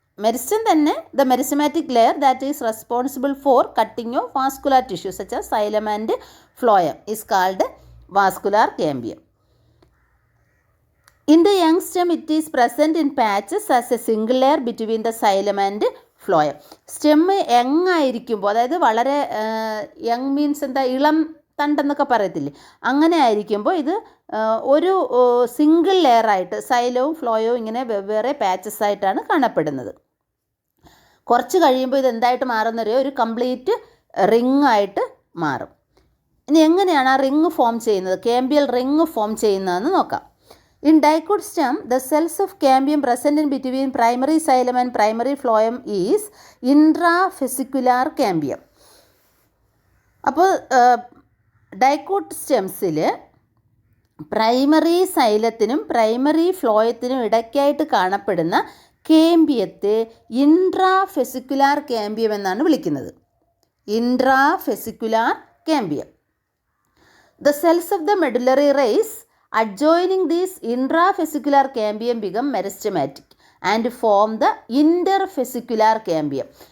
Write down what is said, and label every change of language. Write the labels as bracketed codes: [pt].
[ml] Meristem തന്നെ, [en] The meristematic layer that is responsible for cutting of vascular tissues such as xylem and phloem is called vascular cambium. In the young stem, it is present in patches as a single layer between the xylem and phloem. [ml] Stem young ആയിരിക്കുമ്പോൾ, അതായത് വളരെ young means എന്താ, ഇളം തണ്ടെന്നൊക്കെ പറയത്തില്ലേ, അങ്ങനെ ആയിരിക്കുമ്പോൾ ഇത് ഒരു സിംഗിൾ ലെയറായിട്ട് സൈലവും ഫ്ലോയവും ഇങ്ങനെ വെവ്വേറെ പാച്ചസ് ആയിട്ടാണ് കാണപ്പെടുന്നത്. കുറച്ച് കഴിയുമ്പോൾ ഇത് എന്തായിട്ട് മാറുന്നറിയോ? ഒരു കംപ്ലീറ്റ് റിങ് ആയിട്ട് മാറും. ഇനി എങ്ങനെയാണ് ആ റിങ് ഫോം ചെയ്യുന്നത്, കേമ്പിയൽ റിങ് ഫോം ചെയ്യുന്നതെന്ന് നോക്കാം. [en] In dicot stem, the cells of cambium present in between primary xylem and primary phloem is intrafascicular cambium. [ml] അപ്പോൾ ഡൈക്കോട്ട് സ്റ്റെംസിൽ പ്രൈമറി സൈലത്തിനും പ്രൈമറി ഫ്ലോയത്തിനും ഇടയ്ക്കായിട്ട് കാണപ്പെടുന്ന കേമ്പിയത്തെ ഇൻട്രാഫെസിക്കുലാർ കേമ്പിയം എന്നാണ് വിളിക്കുന്നത്. [en] Intrafascicular cambium. The cells of the medullary rays adjoining this intrafascicular cambium become meristematic and form the interfascicular cambium.